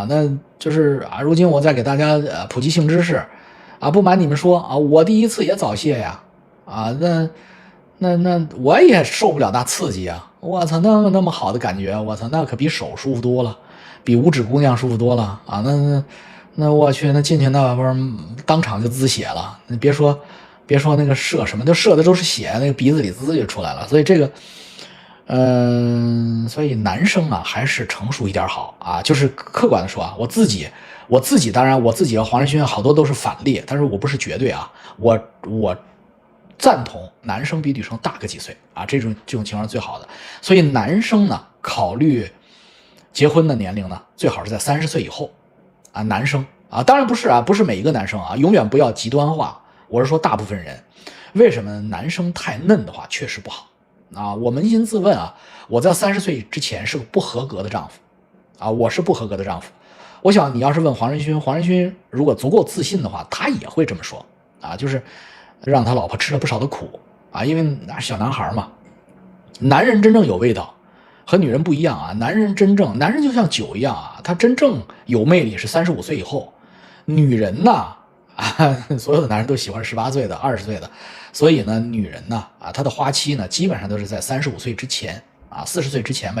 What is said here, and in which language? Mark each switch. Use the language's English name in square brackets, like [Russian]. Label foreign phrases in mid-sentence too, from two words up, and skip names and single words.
[Chinese] 那就是啊，如今我再給大家普及性知識啊，不瞞你們說啊，我第一次也早洩呀啊，那我也受不了那刺激啊！我操，那么好的感觉，我操，那可比手舒服多了，比五指姑娘舒服多了啊！那我去，那进去那不是当场就滋血了？你別說那個射什麼，就射的都是血，那個鼻子裡滋就出來了。所以這個。所以男生啊還是成熟一點好啊，就是客觀的說啊，我自己當然我自己和黃仁勳好多都是反例，但是我不是絕對啊，我贊同男生比女生大個幾歲啊，這種情況是最好的。所以男生呢考慮結婚的年齡呢，最好是在30歲以後啊，男生啊，當然不是啊，不是每一個男生啊，永遠不要極端化，我是說大部分人。為什麼男生太嫩的話確實不好啊？我捫心自問啊，我在30歲之前是個不合格的丈夫啊，我是不合格的丈夫。我想你要是問黃仁勳如果足夠自信的話，他也會這麼說啊，就是讓他老婆吃了不少的苦啊，因為小男孩嘛，男人真正有味道和女人不一樣啊，男人就像酒一樣啊，他真正有魅力是35歲以後，女人呢所有的男人都喜歡18岁的、20歲的，所以呢，女人呢她的花期呢基本上都是在35岁之前啊，40岁之前吧。